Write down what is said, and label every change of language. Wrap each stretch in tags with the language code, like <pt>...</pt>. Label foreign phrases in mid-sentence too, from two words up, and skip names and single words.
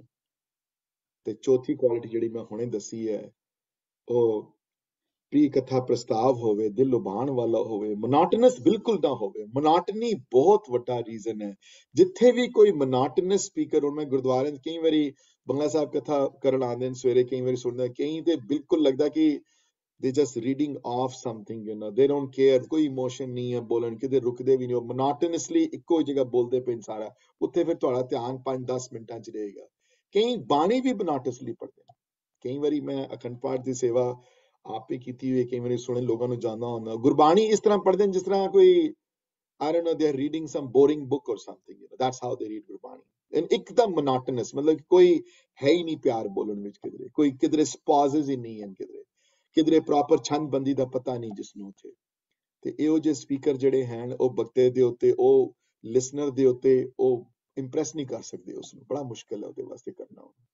<pa>ਤੇ ਚੌਥੀ ਕੁਆਲਿਟੀ ਜਿਹੜੀ ਮੈਂ ਹੁਣੇ ਦੱਸੀ ਹੈ, ਉਹ ਪ੍ਰੀ ਕਥਾ ਪ੍ਰਸਤਾਵ ਹੋਵੇ, ਦਿਲ ਲੁਭਾਉਣ ਵਾਲਾ ਹੋਵੇ, ਮੋਨੋਟਨਸ ਬਿਲਕੁਲ ਨਾ ਹੋਵੇ। ਮੋਨੋਟਨੀ ਬਹੁਤ ਵੱਡਾ ਰੀਜ਼ਨ ਹੈ। ਜਿੱਥੇ ਵੀ ਕੋਈ ਮੋਨੋਟਨਸ ਸਪੀਕਰ, ਹੁਣ ਮੈਂ ਗੁਰਦੁਆਰੇ ਕਈ ਵਾਰੀ ਬੰਗਲਾ ਸਾਹਿਬ ਕਥਾ ਕਰਨ ਆਉਂਦੇ ਨੇ ਸਵੇਰੇ, ਕਈ ਵਾਰੀ ਸੁਣਦਾ, ਕਈ ਤੇ ਬਿਲਕੁਲ ਲੱਗਦਾ ਕਿ</pa> <en>they just reading off something, they don't care,</en> <pa>ਕੋਈ ਇਮੋਸ਼ਨ ਨਹੀਂ ਹੈ, ਬੋਲਣ ਕਿਤੇ ਰੁਕਦੇ ਵੀ ਨਹੀਂ, ਉਹ monotonously ਇੱਕੋ ਜਗ੍ਹਾ ਬੋਲਦੇ ਪਏ ਸਾਰਾ, ਉੱਥੇ ਫਿਰ ਤੁਹਾਡਾ ਧਿਆਨ 5-10 ਮਿੰਟਾਂ 'ਚ ਰਹੇਗਾ। ਕਈ ਬਾਣੀ ਵੀ monotonously ਪੜ੍ਹਦੇ ਨੇ। ਕਈ ਵਾਰੀ ਮੈਂ ਅਖੰਡ ਪਾਠ ਦੀ ਸੇਵਾ ਆਪ ਹੀ ਕੀਤੀ ਹੋਈ, ਕਈ ਵਾਰੀ ਸੁਣੇ ਲੋਕਾਂ ਨੂੰ ਜਾਣਦਾ ਹੁੰਦਾ, ਗੁਰਬਾਣੀ ਇਸ ਤਰ੍ਹਾਂ ਪੜ੍ਹਦੇ ਨੇ ਜਿਸ ਤਰ੍ਹਾਂ ਕੋਈ</pa> <en>I don't know, they are reading some boring book or something, that's how they read</en> <pa>ਗੁਰਬਾਣੀ। and ਇੱਕਦਮ monotonous, ਮਤਲਬ ਕੋਈ ਹੈ ਹੀ ਨਹੀਂ ਪਿਆਰ ਬੋਲਣ ਵਿੱਚ, ਕਿਧਰੇ ਕੋਈ, ਕਿਧਰੇ pauses ਹੀ ਨਹੀਂ ਹਨ, ਕਿਧਰੇ ਪ੍ਰੋਪਰ ਛੰਦ ਬੰਦੀ ਦਾ ਪਤਾ ਨਹੀਂ ਜਿਸ ਨੂੰ ਉੱਥੇ। ਤੇ ਇਹੋ ਜਿਹੇ ਸਪੀਕਰ ਜਿਹੜੇ ਹਨ, ਉਹ ਬਕਤੇ ਦੇ ਉੱਤੇ, ਉਹ ਲਿਸਨਰ ਦੇ ਉੱਤੇ ਉਹ ਇੰਪ੍ਰੈਸ ਨਹੀਂ ਕਰ ਸਕਦੇ, ਉਸਨੂੰ ਬੜਾ ਮੁਸ਼ਕਿਲ ਹੈ ਉਹਦੇ ਵਾਸਤੇ ਕਰਨਾ।</pa>